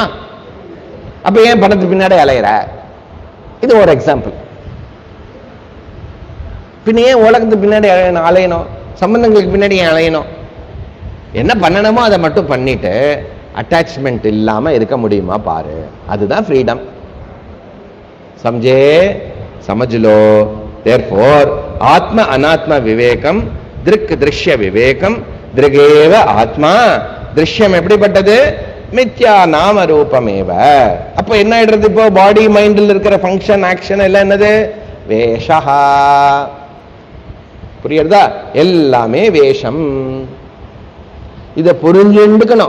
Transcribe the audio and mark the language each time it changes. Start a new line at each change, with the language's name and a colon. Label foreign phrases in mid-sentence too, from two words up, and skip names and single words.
Tamil: அப்ப ஏன் பணத்துக்கு பின்னாடி அலையிற? இது ஒரு எக்ஸாம்பிள். பின்ன ஏன் உலகத்துக்கு பின்னாடி அலையணும்? சம்பந்தங்களுக்கு பின்னாடி ஏன் அலையணும்? என்ன பண்ணணுமோ அதை மட்டும் பண்ணிட்டு அட்டாச்மெண்ட் இல்லாம இருக்க முடியுமா பாரு. அதுதான் ஃப்ரீடம்.
Hindi: समझे? समझ लो.
Sanskrit: therefore आत्म अनात्म विवेकम, दृक् दृश्य विवेकम, दृगेव आत्मा. दृश्यम எப்படிப்பட்டது? मिथ्या नाम रूपमेव.
Tamil: அப்ப என்ன ஆயிடுறது? இப்போ
English: body mindல
Tamil: இருக்கிற
English: function action
Tamil: எல்லாம் என்னது? வேஷா. புரியுறதா? எல்லாமே வேஷம். இதை புரிஞ்சுக்கணும்.